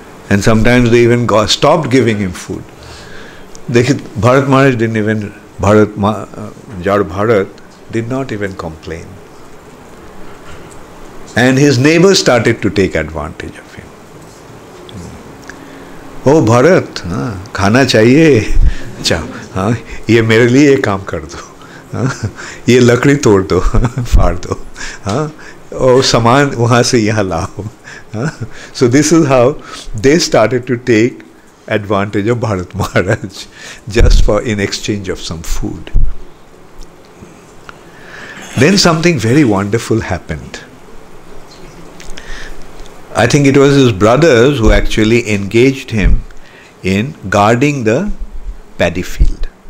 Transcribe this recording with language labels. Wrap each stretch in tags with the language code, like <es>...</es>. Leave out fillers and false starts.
<en>And sometimes they even stopped giving him food. Bharat Maharaj didn't even, Jar Bharat did not even complain. And his neighbors started to take advantage of him.</en> <hi>Oh Bharat, खाना चाहिए, अच्छा, ये मेरे लिए ये काम कर दो, ये लकड़ी तोड़ दो, फाड़ दो, और सामान वहाँ से यहाँ लाओ.</hi> <en>So this is how they started to take advantage of Bharat Maharaj, just in exchange of some food. Then something very wonderful happened. I think it was his brothers who actually engaged him in guarding the paddy field.</en>